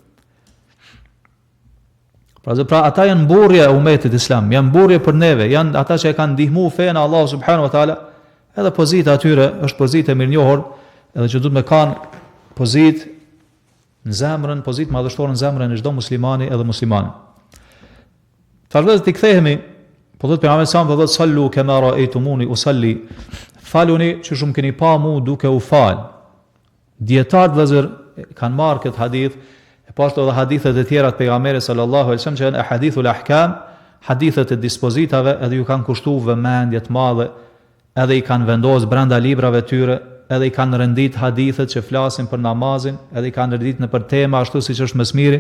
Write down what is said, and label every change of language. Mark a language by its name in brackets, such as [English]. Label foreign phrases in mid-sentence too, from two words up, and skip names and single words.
[Albanian] Pra ata janë mburrje e umetit islam, janë mburrje për neve, janë ata që e kanë ndihmuar fenë e Allahut [Arabic] سبحانه وتعالى. [Albanian] Edhe pozita atyre është pozitë e mirënjohur, edhe që duhet me kanë pozitë në zemrën, pozitë madhështore në zemrën e çdo muslimani edhe muslimane. Tashmë të kthehemi, po thotë pejgamberi sa më thotë [Arabic] صلوا كما رأيتموني أصلي. [Albanian] Faluni që shumë keni pa mu duke u fal. Dietarët vëllazër kanë marrë këtë hadith, e pashtu edhe hadithet e tjera të pejgamberit [Arabic] صلى الله عليه وسلم [Albanian] që janë [Arabic] حديث الأحكام, [Albanian] hadithet e dispozitave, edhe ju kanë kushtuar vëmendje të madhe, edhe i kanë vendosur brenda librave të tyre, edhe i kanë rendit hadithet që flasin për namazin, edhe i kanë rendit në për tema ashtu siç është më së miri.